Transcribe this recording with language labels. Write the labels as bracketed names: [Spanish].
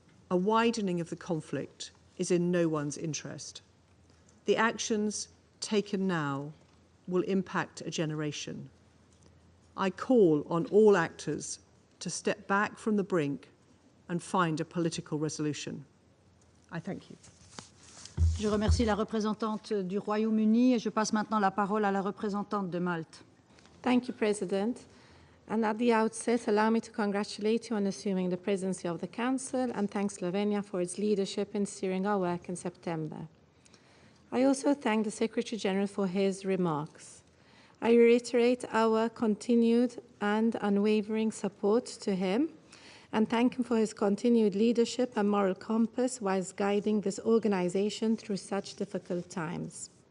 [English] A widening of the conflict is in no one's interest. The actions taken now will impact a generation. I call on all actors to step back from the brink and find a political resolution. I thank you. [French] Je remercie la représentante du Royaume-Uni et je passe maintenant la parole à la représentante de Malte. [English] Thank you, President. And at the outset, allow me to congratulate you on assuming the presidency of the Council and thank Slovenia for its leadership in steering our work in September. I also thank the Secretary-General for his remarks. I reiterate our continued and unwavering support to him and thank him for his continued leadership and moral compass whilst guiding this organization through such difficult times.